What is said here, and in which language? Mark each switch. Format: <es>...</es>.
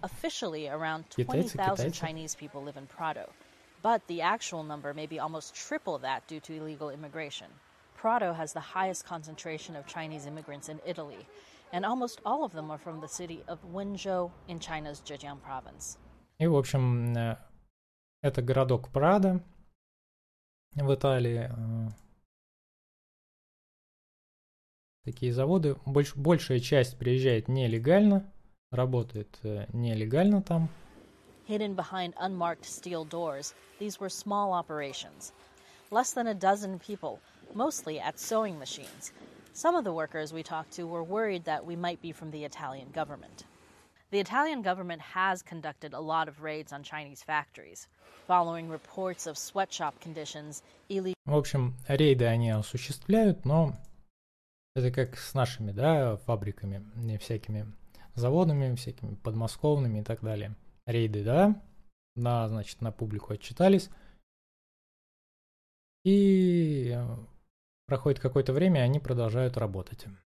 <en>Officially, around 20,000</en> <ru>Китайцы.</ru> <en>Chinese people live in Prado. But the actual number may be almost triple that due to illegal immigration. Prado has the highest concentration of Chinese immigrants in Italy, and almost all of them are from the city of Wenzhou in China's Zhejiang province.</en> <ru>И, в общем, это городок Прадо в Италии. Такие заводы. Большая часть приезжает нелегально, работает нелегально там.</ru> <en>Hidden behind unmarked steel doors, these were small operations. Less than a dozen people, mostly at sewing machines. Some of the workers we talked to were worried that we might be from the Italian government. The Italian government has conducted a lot of raids on Chinese factories, following reports of sweatshop conditions.</en> <ru>В общем, рейды они осуществляют, но это как с нашими, да, фабриками, не всякими заводами, всякими подмосковными и так далее. Рейды, да, на, значит, на публику отчитались. И проходит какое-то время, и они продолжают работать.</ru>